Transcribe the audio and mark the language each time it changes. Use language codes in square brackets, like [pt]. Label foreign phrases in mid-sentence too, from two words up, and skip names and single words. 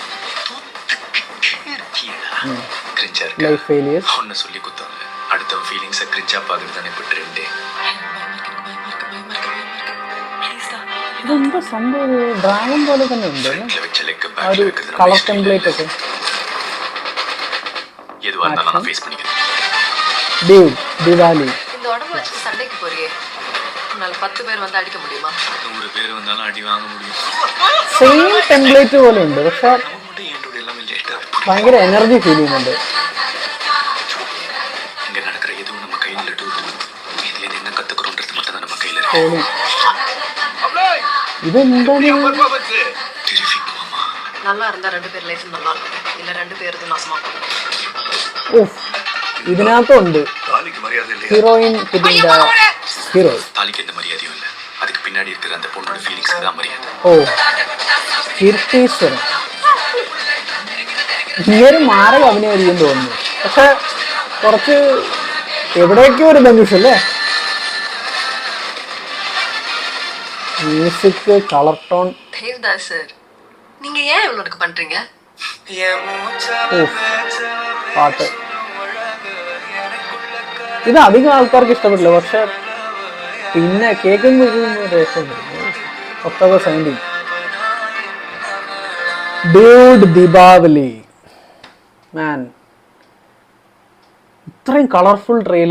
[en] life failures [ml] ഇതെന്താ സംഭവം? ഡ്രാഗൺ പോലെ തന്നെ ഉണ്ട് ആ ഒരു [en] colour template [ml] ഒക്കെ. ദിവാലി [ta] இந்த உடம்பு வச்சு சண்டைக்கு போறியே, உன்னால 10 பேர் வந்து அடிக்க முடியுமா? 100 பேர் வந்தாலும் அடி வாங்க முடியும். [en] same template [ml] പോലെ ഉണ്ട്, പക്ഷെ ഭയങ്കര [en] energy feel [ml] ചെയ്യുന്നുണ്ട്. ഇതെന്താണ്? [ta] நல்லா இருந்தா 2 பேர் லைஃப் நல்லா இருக்கும், இல்ல 2 பேருக்கு நாசமா போகும். [ml] ഓഹ്, ഇതിനകത്തുണ്ട് ഹീറോയിൻ പുതിയ ഹീറോ. [ta] தாலிக்கு எந்த மரியாதையும் இல்ல, அதுக்கு பின்னாடி இருக்கிற அந்த பொண்ணோட ஃபீலிங்ஸ்க்கு தான் மரியாதை. [ml] ഓ, കീർത്തീശ്വരൻ ഇങ്ങനെ മാറി അഭിനയിക്കും തോന്നുന്നു, പക്ഷെ കുറച്ച് എവിടെയൊക്കെ ഒരു ധനുഷ് അല്ലേ. [en] music, colour tone. [ta] தேவதாஸ் சார், நீங்க ஏன் இவ்வளவு பண்றீங்க? [ml] പാട്ട് ഇത് അധികം ആൾക്കാർക്ക് ഇഷ്ടപ്പെട്ടില്ല, പക്ഷെ പിന്നെ കേൾക്കുമ്പോൾ ഒത്തക സൈൻഡിങ്. ഡ്യൂഡ് ദീപാവലി മാൻ, ഇത്രയും [en] colourful trailer.